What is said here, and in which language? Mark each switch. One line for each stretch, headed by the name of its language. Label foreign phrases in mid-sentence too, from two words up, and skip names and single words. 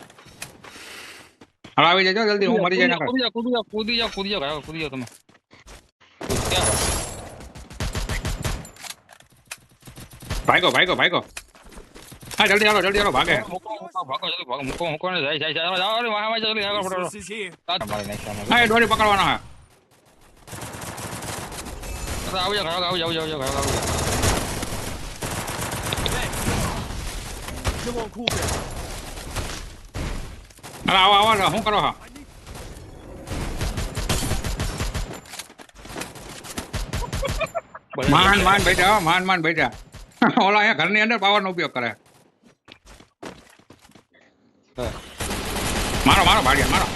Gujarati: હાલો આવી જજો જલ્દી હું મરી જાય ના કૂદી જાઓ તમે. ભાગો હા જલ્દી હાલો ભાગે. મૂકો ને જાય અરે વાહ જલ્દી આગળ ફટાફટ.
English: This is here.
Gujarati: મારી નાખ્યા હા એ દોરી પકડવાનો હા. આવી જાવ.
English: Come on, cool down.
Gujarati: હાલો આવો શું કરો હા. માન બેઠા ઓલા અહીંયા ઘરની અંદર પાવર નો ઉપયોગ કરે. મારો ભાડિયા મારો.